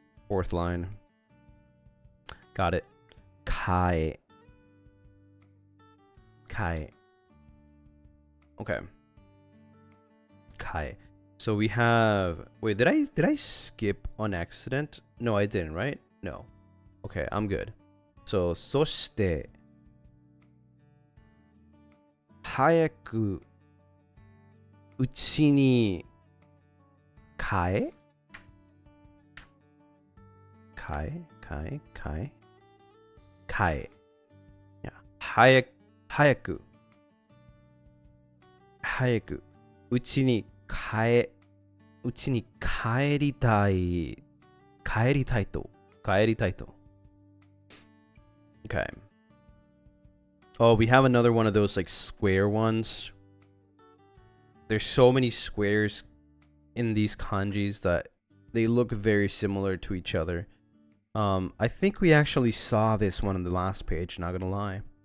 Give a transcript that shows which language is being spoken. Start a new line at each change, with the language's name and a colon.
English: 4th line. Got it. Kai. Okay. Kai. So we have. Wait, did I skip on accident? No, I didn't, right? No. Okay, I'm good.
Japanese: So, そして 早くうちに帰いや早くうちに帰りたいと Okay.
English: Oh, we have another one of those like square ones. There's so many squares in these kanjis that they look very similar to each other. I think we actually saw this one on the last page, not gonna lie.